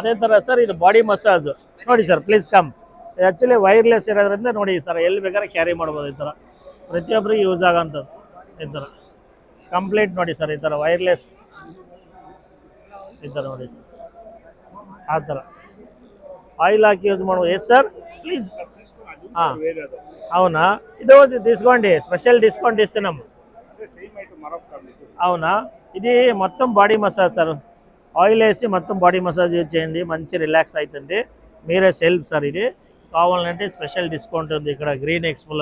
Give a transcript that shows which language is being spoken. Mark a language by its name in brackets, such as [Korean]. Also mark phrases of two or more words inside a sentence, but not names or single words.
[Kannada] ಅದೇ ಥರ ಸರ್ ಇದು [English] body massage [Kannada] ನೋಡಿ ಸರ್, [English] please come. [Kannada] ಇದು ಆ್ಯಕ್ಚುಲಿ ವೈರ್ಲೆಸ್ ಇರೋದ್ರಿಂದ ನೋಡಿ ಈ ಥರ ಎಲ್ಲಿ ಬೇಕಾದ್ರೆ ಕ್ಯಾರಿ ಮಾಡ್ಬೋದು. ಈ ಥರ ಪ್ರತಿಯೊಬ್ಬರಿಗೆ ಯೂಸ್ ಆಗೋಂಥದ್ದು ಈ ಥರ ಕಂಪ್ಲೀಟ್ ನೋಡಿ ಸರ್. ಈ ಥರ ವೈರ್ಲೆಸ್ ಈ ಥರ ನೋಡಿ ಸರ್, ಆ ಥರ ಆಯಿಲ್ ಹಾಕಿ ಯೂಸ್ ಮಾಡ್ಬೋದು. [English] yes sir, please. [Telugu] ಹಾಂ అవునా, ఇది తీసుకోండి, [English] special discount [Telugu] ఇస్తున్నాము. అవునా, ఇది మొత్తం [English] body massage [Telugu] సార్. ఆయిల్ వేసి మొత్తం [English] body massage use [Telugu] చేయండి, మంచి రిలాక్స్ అవుతుంది. మీరే [English] self sir. [Telugu] ఇది కావాలంటే [English] special discount [Telugu] ఉంది ఇక్కడ గ్రీన్ ఎక్స్పోలో.